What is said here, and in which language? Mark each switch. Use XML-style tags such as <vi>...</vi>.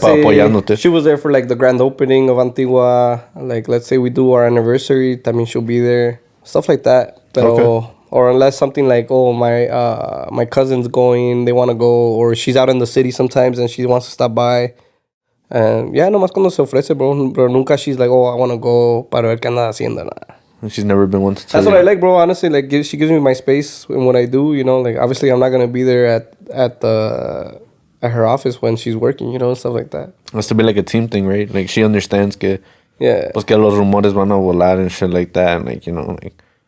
<es>you, apoyándote.</es> <en>She was there for like the grand opening of Antigua. Like, let's say we do our anniversary, también she'll be there. Stuff like that. Pero, or unless something like, oh, my cousin's going, they want to go, or she's out in the city sometimes and she wants to stop by.</en> <es>And yeah, nomás cuando se ofrece, bro. Pero nunca</es> <en>she's like, oh, I want to go</en> <es>para ver qué anda haciendo.</es> <en>Nah. She's never been one to tell That's what I like, bro. Honestly, like she gives me my space in what I do. You know, like obviously I'm not gonna be there at her office when she's working. You know, and stuff like that. It has to be like a team thing, right? Like she understands que,</en> <es>pues que los rumores van a volar</es> <en>and shit like that, and like, you know, like.</en>